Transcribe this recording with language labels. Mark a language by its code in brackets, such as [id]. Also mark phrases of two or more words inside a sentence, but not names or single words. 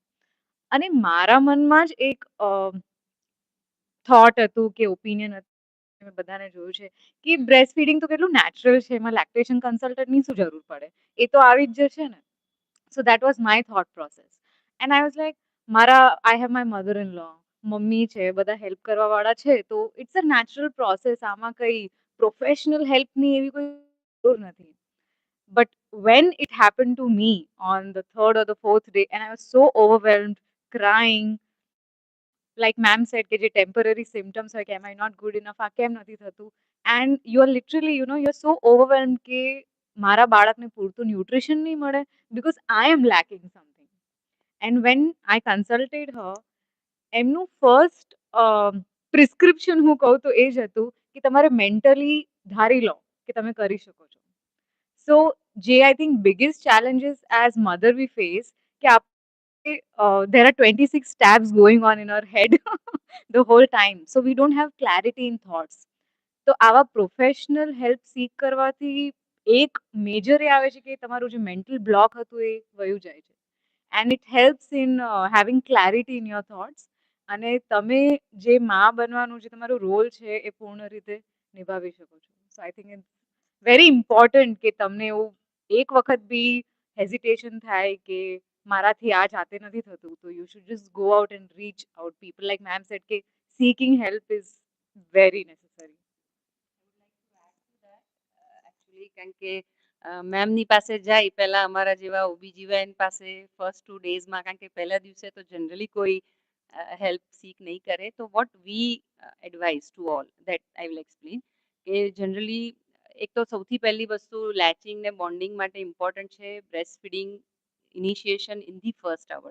[gu] અને મારા મનમાં જ એક થોટ હતું કે ઓપિનિયન હતું, મેં બધાને જોયું છે કે [en] breast feeding [gu] તો કેટલું નેચરલ છે, એમાં [en] lactation consultant [gu] શું જરૂર પડે, એ તો આવી જ જશે ને. [en] So that was my thought process. And I was like, [gu] મારા [en] I have my mother in law, [gu] મમ્મી છે, બધા હેલ્પ કરવા વાળા છે, તો [en] it's a natural process, [gu] આમાં કઈ પ્રોફેશનલ હેલ્પની એવી કોઈ જરૂર નથી. [en] But when it happened to me on the third or the fourth day, and I was so overwhelmed, crying, like ma'am said [gu] કે જે [en] temporary symptoms [gu] હોય કે [en] am I not good enough, [gu] આ કેમ નથી થતું, [en] and you are literally, you know, you're so overwhelmed [gu] કે મારા બાળકને પૂરતું ન્યુટ્રિશન નહીં મળે [en] because I am lacking something. And when I consulted her, [gu] એમનું [en] first prescription [gu] હું કહું તો એ જ હતું કે તમારે મેન્ટલી ધારી લો કે તમે કરી શકો છો. [en] સો જે I think biggest challenges as mother we face કે there are 26 tabs going on in our head the whole time, so we don't have clarity in thoughts. [gu] તો આવા [en] professional help seek [gu] કરવાથી એક મેજર એ આવે છે કે તમારું જે [en] mental block [gu] હતું એ વયું જાય છે, [en] and it helps in having clarity in your thoughts, [gu] અને તમે જે મા બનવાનું જે તમારો રોલ છે એ પૂર્ણ રીતે નિભાવી શકો છો. [en] So I think it's very important [gu] કે તમને એવું એક વખત બી હેઝિટેશન થાય કે મારાથી આ જાતે નથી થતું, [en] તો you should just go out and reach out people, like ma'am said કે seeking help is very necessary. [gu] એકચ્યુઅલી કારણ કે મેમની પાસે જાય પહેલા અમારા જેવા OBGYN પાસે ફર્સ્ટ 2 ડેઝમાં, કારણ કે પહેલા દિવસે તો જનરલી કોઈ [en] help seek [gu] નહીં કરે. [en] so what we advise to all that I will explain [gu] કે જનરલી એક તો સૌથી પહેલી વસ્તુ લેચિંગ ને બોન્ડિંગ માટે ઇમ્પોર્ટન્ટ છે [en] breast feeding initiation in the first hour.